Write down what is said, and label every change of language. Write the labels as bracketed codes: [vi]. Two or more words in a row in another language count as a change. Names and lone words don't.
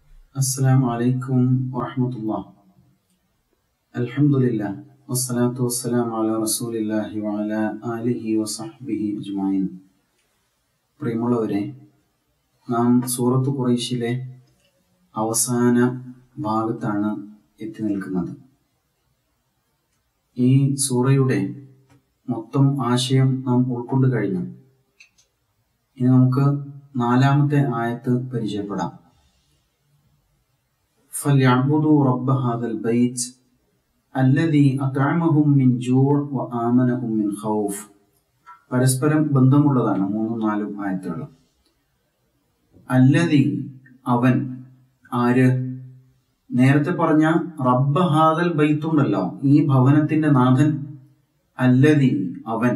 [ar] السلام عليكم ورحمة الله. الحمد لله والصلاة والسلام على رسول الله وعلى آله وصحبه أجمعين. [ml] പ്രിയമുള്ളവരെ, നാം സൂറത്ത് ഖുറൈശിലെ അവസാന ഭാഗത്താണ് എത്തി നിൽക്കുന്നത്. ഈ സൂറയുടെ മൊത്തം ആശയം നാം ഉൾക്കൊണ്ടു കഴിഞ്ഞു. ഇനി നമുക്ക് നാലാമത്തെ ആയത്ത് പരിചയപ്പെടാം. [ar] فَلْيَعْبُدُوا رَبَّ هَذَا الْبَيْتِ الَّذِي أَطْعَمَهُم مِّن جُوعٍ وَآمَنَهُم مِّن خَوْفٍ. [ml] പരസ്പരം ബന്ധമുള്ളതാണ് 3-4 ആയത്തുകൾ. അല്ലദി, അവൻ, ആര്? നേരത്തെ പറഞ്ഞ [ar] رب هذا البيت, [ml] ഈ ഭവനത്തിന്റെ നാഥൻ. അല്ലദി, അവൻ.